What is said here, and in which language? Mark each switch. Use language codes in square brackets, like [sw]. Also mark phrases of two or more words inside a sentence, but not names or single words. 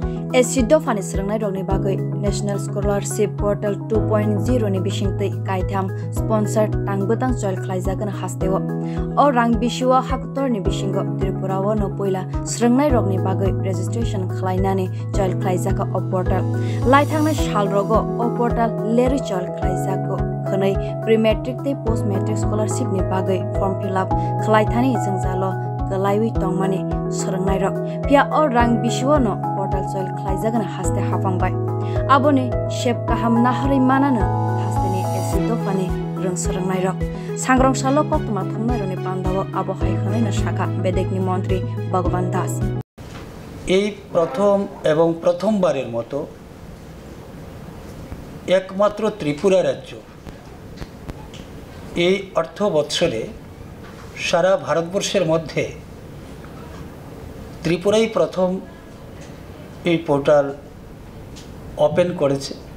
[trp] Esido fani srangnai rokni bagai National Scholarship Portal 2.0 ni bisingtei kaitham sponsor tangbutang joil khlaijagan hastewo o rang bisiwa haktor ni bisingo Tripura wo no poila srangnai rokni bagai registration khlainani joil khlaijaka o portal laithangna salrogo o portal leri joil khlaijako khonai pre-matric tei post-matric scholarship ni bagai [en] form fill up [trp] khlaithani jingjalo galaiwi tongmani srangnai rok pia o rang bisiwa no portal joil khlaijagana haste hapangbai aboni shep kaham nahari manana hasteni esido fani rung srangnai rok sangrong salo koktuma thongnai roni pandawo abo hai khonai na shaka bedekni মন্ত্রী ভগবান দাস [bn] এই প্রথম এবং প্রথমবারের মতো একমাত্র ত্রিপুরা রাজ্য এই অর্থ বৎসরে সারা ভারতবর্ষের মধ্যে ত্রিপুরাই প্রথম এই পোর্টাল ওপেন করেছে।